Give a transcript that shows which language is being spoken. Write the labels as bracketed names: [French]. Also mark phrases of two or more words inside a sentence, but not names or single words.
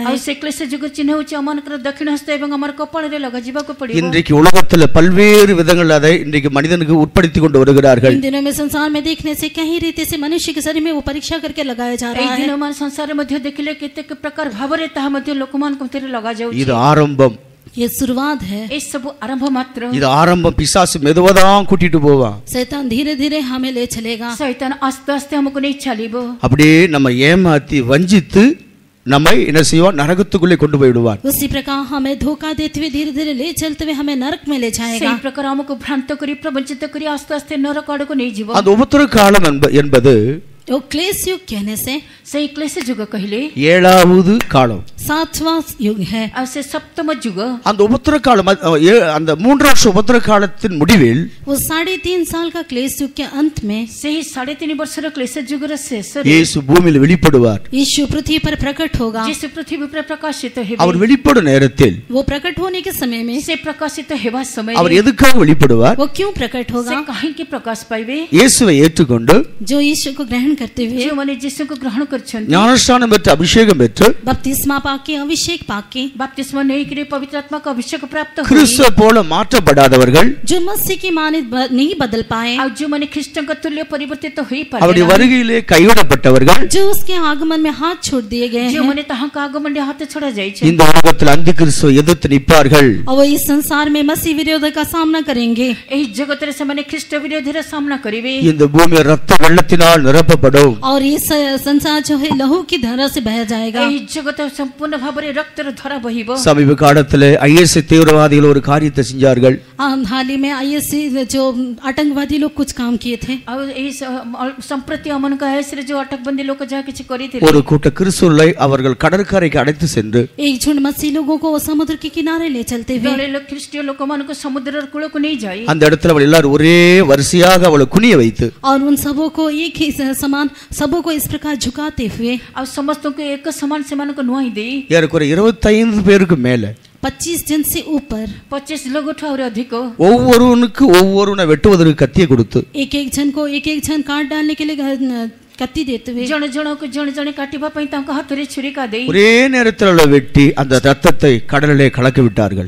[Odia] ଆଉ ସେ କ୍ଲେଶ ଯୁଗ ଚିହ୍ନ ହେଉଛି ଆମମାନଙ୍କର ଦକ୍ଷିଣ ହସ୍ତ ଏବଂ ଆମର କପାଳରେ ଲଗାଯିବାକୁ ପଡିବ। [Tamil] இன்றைக்கு உலகத்துல பல்வேறு விதங்கள் அதை இன்றைக்கு மனிதனுக்கு உட்படுத்தி கொண்டு வருகிறார்கள். [Hindi] इन दिनों में संसार में देखने से कहीं रीति से मनुष्य के शरीर में वो परीक्षा करके लगाया जा रहा [Odia] ଏହି [Hindi] है। [Odia] ଦିନମାନ ସଂସାରରେ ମଧ୍ୟ ଦେଖିଲେ କେତେକ ପ୍ରକାର ଭାବରେ ତାହା ମଧ୍ୟ ଲୋକମାନଙ୍କ ଭିତରେ ଲଗାଯାଉଛି। [Tamil] இது ஆரம்பம். [Hindi] ये शुरुआत है। [Odia] ଏ ସବୁ ଆରମ୍ଭ ମାତ୍ର। [Tamil] இது ஆரம்பம். பிசாசு மெதுவாதான் கூட்டிட்டு போவான். [Hindi] शैतान धीरे धीरे हमें ले चलेगा। [Odia] ଶୈତାନ ଆସ୍ତେ ଆସ୍ତେ ଆମକୁ ନେଇ ଚାଲିବ। [Tamil] அப்படியே நம்ம ஏமாத்தி வஞ்சித்து நம்மை என்ன செய்வான், நரகத்துக்குள்ளே கொண்டு போய்விடுவான். [Hindi] उसी प्रकार हमें धोखा देते हुए धीरे धीरे ले चलते हुए हमें नरक में ले जाएगा। [Odia] ସେହି ପ୍ରକାର ଆମକୁ ଭ୍ରାନ୍ତ କରି ପ୍ରବଞ୍ଚିତ କରି ଆସ୍ତେ ଆସ୍ତେ ନରକ ଆଡ଼କୁ ନେଇଯିବ। [Tamil] அந்த உபத்திர காலம் என்பது [Hindi] वो क्लेश युग कहने से [Odia] ସେହି କ୍ଲେଶ ଯୁଗ କହିଲେ [Tamil] 7வது காலம். [Hindi] 7वां युग है। [Odia] ଆଉ ସେ ସପ୍ତମ ଯୁଗ। [Tamil] அந்த உபத்திர காலம் அந்த 3 வருஷ உபத்திர காலத்தின் முடிவில் [Hindi] वो 3.5 साल का क्लेश युग के अंत में [Odia] ସେହି 3.5 ବର୍ଷର କ୍ଲେଶ ଯୁଗର ଶେଷରେ [Tamil] இயேசு பூமியில் வெளிப்படுவார். [Hindi] यीशु पृथ्वी पर प्रकट होगा। [Odia] ଯୀଶୁ ପୃଥିବୀ ଉପରେ ପ୍ରକାଶିତ ହେବେ। [Tamil] அவர் வெளிப்படும் நேரத்தில் [Hindi] वो प्रकट होने के समय में [Odia] ସେ ପ୍ରକାଶିତ ହେବା ସମୟରେ [Tamil] அவர் எதுக்காக வெளிப்படுவார்? [Hindi] वो क्यों प्रकट [Odia] ସେ [Hindi] होगा? [Odia] କାହିଁକି ପ୍ରକାଶ ପାଇବେ? [Tamil] இயேசுவை ஏற்றுக்கொண்டு [Hindi] जो यीशु को ग्रहण करते हुए, [Odia] ଯେଉଁମାନେ ଯୀଶୁଙ୍କୁ ଗ୍ରହଣ କରିଛନ୍ତି, [Tamil] ஞானஸ்நானம் பெற்று அபிஷேகம் பெற்று [Hindi] बपतिस्मा पाके, अभिषेक पाके, [Odia] ବାପ୍ତିସ୍ମ ନେଇକରି ପବିତ୍ର ଆତ୍ମାଙ୍କ ଅଭିଷେକ ପ୍ରାପ୍ତ ହୋଇ, [Tamil] கிறிஸ்துவை போல மாற்றப்படாதவர்கள், [Hindi] जो मसीह की माने नहीं बदल पाए, [Odia] ଆଉ ଯେଉଁମାନେ ଖ୍ରୀଷ୍ଟଙ୍କ ତୁଲ୍ୟ ପରିବର୍ତ୍ତିତ ହୋଇପାରିଲେ [Tamil] அவருடைய [Odia] ନାହିଁ, [Tamil] வருகையிலே கைவிடப்பட்டவர்கள், [Hindi] जो उसके आगमन में हाथ छोड़ दिए गए हैं, [Odia] ଯେଉଁମାନେ ତାହାଙ୍କ ଆଗମନରେ ହାତ ଛଡ଼ା ଯାଇଛି, [Tamil] இந்த உலகத்தில் அந்தி கிறிஸ்துவை எதிர்த்து நிற்பார்கள். [Hindi] और वो इस संसार में मसीह विरोध का सामना करेंगे। [Odia] ଏହି ଜଗତରେ ସେମାନେ ଖ୍ରୀଷ୍ଟ ବିରୋଧୀର ସାମ୍ନା କରିବେ। [Tamil] இந்த பூமி ரத்த வெள்ளத்தினால் நிரப்பப்படும். [Hindi] और ये संसार जो है लहू की धारा से बह जाएगा। [Odia] ଏହି ଜଗତ ସମ୍ପୂର୍ଣ୍ଣ ଭାବରେ ରକ୍ତର ଧାରା ବହିବ। [Tamil] சமீப காலத்திலே ஐஎஸ் தீவிரவாதிகள் ஒரு காரியத்தை செஞ்சார்கள். [Hindi] हाल ही में आईएससी जो आतंकवादी लोग कुछ काम किए थे। [Odia] ଆଉ ଏହି ସମ୍ପ୍ରତି ଅମନଙ୍କ ଆଇଏସରେ ଯେଉଁ ଅଟକବନ୍ଦୀ ଲୋକ ଯାହା କିଛି କରିଥିଲେ, [Tamil] ஒரு கூட்ட கிறிஸ்துவை அவர்கள் கடற்கரைக்கு அழைத்து சென்று [Hindi] एक झुंड मसीह लोगों को समुद्र के किनारे ले चलते हुए, [Odia] ଜଣେ ଖ୍ରୀଷ୍ଟୀୟ ଲୋକମାନଙ୍କୁ ସମୁଦ୍ରର କୂଳକୁ ନେଇଯାଇ [Tamil] அந்த இடத்துல அவள் எல்லாரும் ஒரே வரிசையாக அவளை குனிய வைத்து [Hindi] और उन सबों को एक ही समान सबों को इस प्रकार झुकाते हुए [Odia] ଆଉ ସମସ୍ତଙ୍କୁ ଏକ ସମାନ ସେମାନଙ୍କୁ ନୁଆଇଁ ଦେଇ [Tamil] ஏறக்குறைய 25 பேருக்கு மேல [Hindi] 25 जन से ऊपर [Odia] 25 ଲୋକଠୁ ଆହୁରି ଅଧିକ [Tamil] ஒவ்வொருவனை வெட்டுவதற்கு கத்தியை கொடுத்து [Hindi] एक एक जन काट डालने के लिए कत्ती देते हुए, [Odia] ଜଣେ ଜଣକୁ ଜଣେ ଜଣେ କାଟିବା ପାଇଁ ତାଙ୍କ ହାତରେ ଛୁରିକା ଦେଇ [Tamil] ஒரே நேரத்தில் அவளை வெட்டி அந்த ரத்தத்தை கடலிலே கலக்கி விட்டார்கள்.